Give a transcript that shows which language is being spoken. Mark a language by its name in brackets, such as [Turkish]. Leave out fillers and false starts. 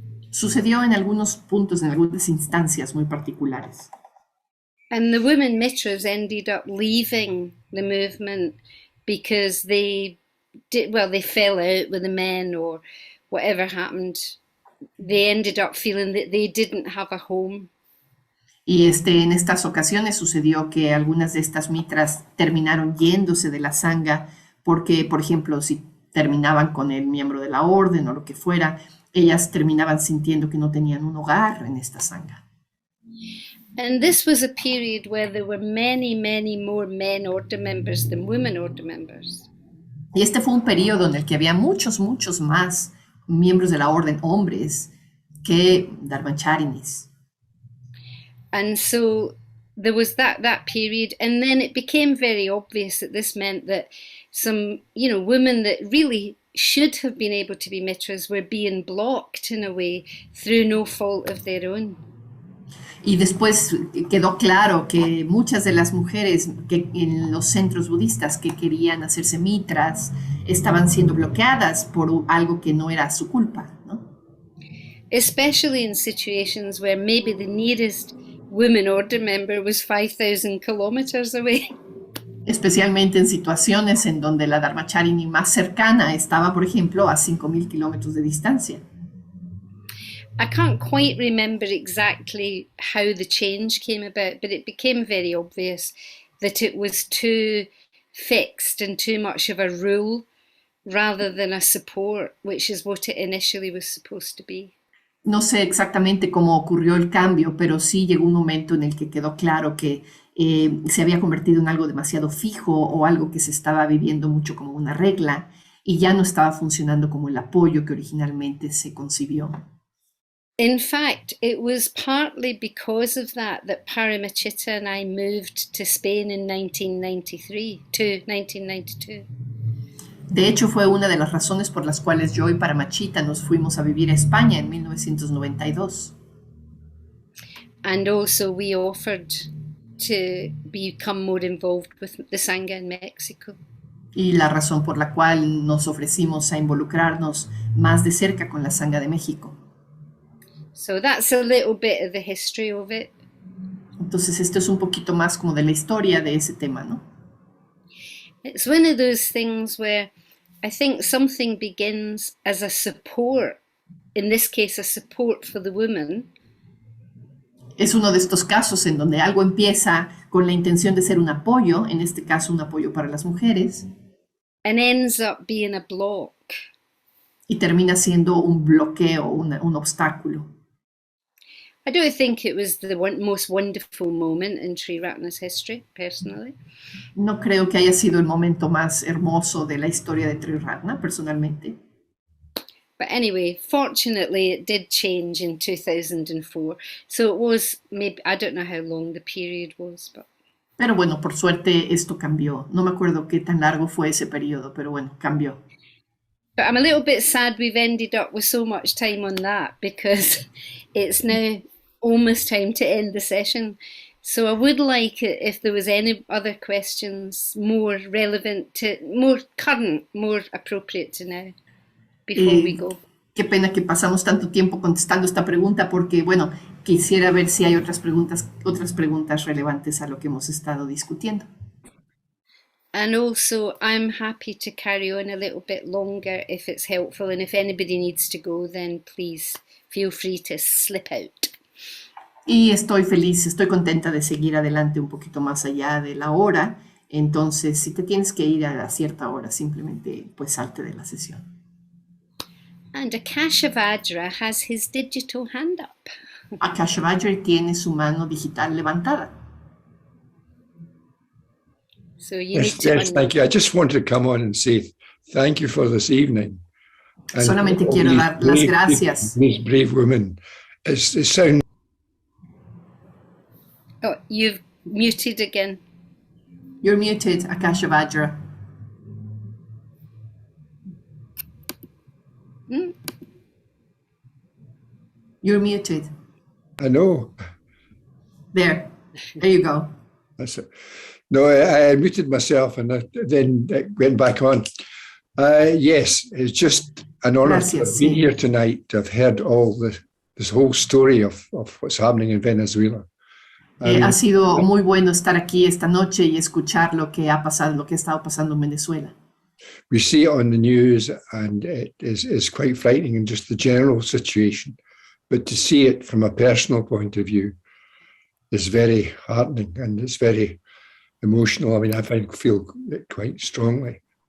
[Spanish] Sucedió en algunos puntos, en algunas instancias muy particulares. [English] And the women mitras ended up leaving the movement because they fell out with the men or whatever happened. They ended up feeling that they didn't have a home. [Spanish] Y en estas ocasiones sucedió que algunas de estas mitras terminaron yéndose de la sangha porque, por ejemplo, si terminaban con el miembro de la orden o lo que fuera, ellas terminaban sintiendo que no tenían un hogar en esta sangha. [English] And this was a period where there were many, many more men order members than women order members. [Spanish] Y este fue un periodo en el que había muchos más miembros de la orden hombres que dharmacharinis. [English] And so there was that period, and then it became very obvious that this meant that some, women that really should have been able to be mitras were being blocked in a way through no fault of their own. [Spanish] Y después quedó claro que muchas de las mujeres que en los centros budistas que querían hacerse mitras estaban siendo bloqueadas por algo que no era su culpa, ¿no? [English] Especially in situations where maybe the nearest women order member was 5,000 kilometers away. [Spanish] Especialmente en situaciones en donde la dharmacharini más cercana estaba, por ejemplo, a 5,000 kilómetros de distancia. [English] I can't quite remember exactly how the change came about, but it became very obvious that it was too fixed and too much of a rule rather than a support, which is what it initially was supposed to be. [Spanish] No sé exactamente cómo ocurrió el cambio, pero sí llegó un momento en el que quedó claro que se había convertido en algo demasiado fijo o algo que se estaba viviendo mucho como una regla y ya no estaba funcionando como el apoyo que originalmente se concibió. [English] In fact, it was partly because of that Paramachita and I moved to Spain in 1992. [Spanish] De hecho, fue una de las razones por las cuales yo y Paramachita nos fuimos a vivir a España en 1992. [English] And also we offered to become more involved with the Sangha in Mexico. [Spanish] Y la razón por la cual nos ofrecimos a involucrarnos más de cerca con la Sangha de México. [English] So that's a little bit of the history of it. [Spanish] Entonces esto es un poquito más como de la historia de ese tema, ¿no? [English] It's one of those things where I think something begins as a support, in this case a support for the woman. [Spanish] Es uno de estos casos en donde algo empieza con la intención de ser un apoyo, en este caso un apoyo para las mujeres. [English] And ends up being a block. [Spanish] Y termina siendo un bloqueo, un obstáculo. [English] I don't think it was the most wonderful moment in Triratna's history, personally. [Spanish] No creo que haya sido el momento más hermoso de la historia de Triratna, personalmente. [English] But anyway, fortunately, it did change in 2004. So it was maybe, I don't know how long the period was, but. [Spanish] Pero bueno, por suerte esto cambió. No me acuerdo qué tan largo fue ese periodo, pero bueno, cambió. [English] But I'm a little bit sad we've ended up with so much time on that because it's now almost time to end the session. So I would like it if there was any other questions more relevant to, more current, more appropriate to now before we go. [Spanish] Qué pena que pasamos tanto tiempo contestando esta pregunta porque, bueno, quisiera ver si hay otras preguntas relevantes a lo que hemos estado discutiendo. [English] And also, I'm happy to carry on a little bit longer if it's helpful. And if anybody needs to go, then please feel free to slip out. [Spanish] Y estoy contenta de seguir adelante un poquito más allá de la hora. Entonces, si te tienes que ir a cierta hora, simplemente pues salte de la sesión. [English] And Akashavajra has his digital hand up. [Spanish] Akashavajra tiene su mano digital levantada. [English] So you need to yes, thank you. I just wanted to come on and say thank you for this evening. [Spanish] Solamente quiero dar las gracias. [English] These brave women. It sounds. Oh, you've muted again. You're muted, Akashavajra. You're muted. I know. There you go. That's it. No, I muted myself and then went back on. Yes, it's just an honor to have been here tonight, to have heard all this whole story of what's happening in Venezuela. [Spanish] Ha sido muy bueno estar aquí esta noche y escuchar lo que ha pasado, lo que ha estado pasando en Venezuela. [English] We see it on the news and it is quite frightening in just the general situation. But to see it from a personal point of view is very heartening and it's very emotional. I mean, I feel it quite strongly.